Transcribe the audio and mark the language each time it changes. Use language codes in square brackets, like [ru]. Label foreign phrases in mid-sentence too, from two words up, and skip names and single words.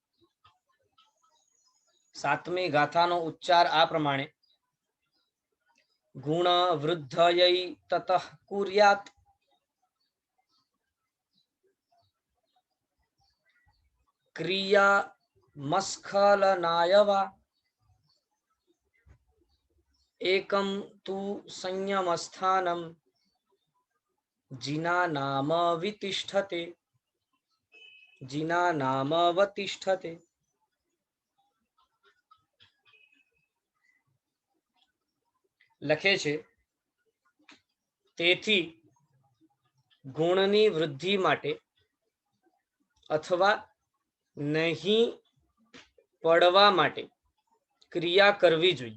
[gu] 7મી ગાથાનો ઉચ્ચાર આ પ્રમાણે: [sa] ગુણ વૃદ્ધयै તતઃ કુર્યાત ક્રિયા મસ્ખલનાય વા एकं तु संयमस्थानं जिनानामवितिष्ठते जिनानामवतिष्ठते। [gu] લખે છે, તેથી ગુણની વૃદ્ધિ માટે અથવા નહીં પડવા માટે ક્રિયા કરવી જોઈએ।